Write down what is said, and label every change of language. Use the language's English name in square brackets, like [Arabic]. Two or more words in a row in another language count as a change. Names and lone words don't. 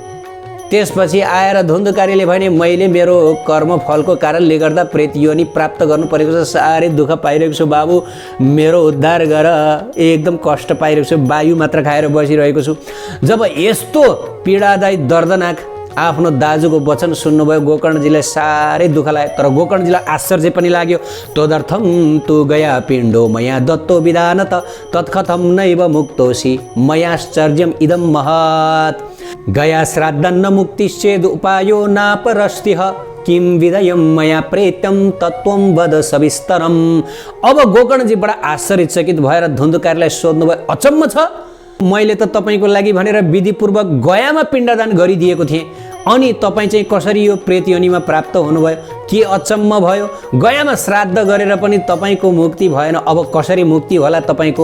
[Nepali] त्यसपछि आएर धुन्धुकारीले भने मैले मेरो कर्मफलको कारणले गर्दा प्रेत योनि प्राप्त गर्नु परेको छ, साह्रै दुःख पाइरहेको छु बाबु, मेरो उद्धार गर, एकदम कष्ट पाइरहेको छु, वायु मात्र खाएर बसिरहेको छु। जब यस्तो पीडादायी दर्दनाक आफ्नो दाजुको वचन सुन्नुभयो गोकर्णजीलाई साह्रै दुःख लाग्यो। तर गोकर्णजीलाई आश्चर्य पनि लाग्यो। [Sanskrit] तदर्थम तु गया पिण्डो मया दत्तो विधानत तत्कथम नैव मुक्तोसी मयाश्चर्यम इदम महत् गया श्राद्धन्न मुक्तिश्चेद उपायो नापरस्तिह किम विदयम मया प्रेत्यम तत्त्वम वद सविस्तरम। [Nepali] अब गोकर्णजी बडा आश्चर्यचकित भएर धुन्धुकारीलाई सोध्नुभयो अचम्म छ, मैले त तपाईँको लागि भनेर विधिपूर्वक गयामा पिण्डदान गरिदिएको थिएँ, अनि तपाईँ चाहिँ कसरी यो प्रेत योनिमा प्राप्त हुनुभयो? के अचम्म भयो? गयामा श्राद्ध गरेर पनि तपाईँको मुक्ति भएन, अब कसरी मुक्ति होला तपाईँको?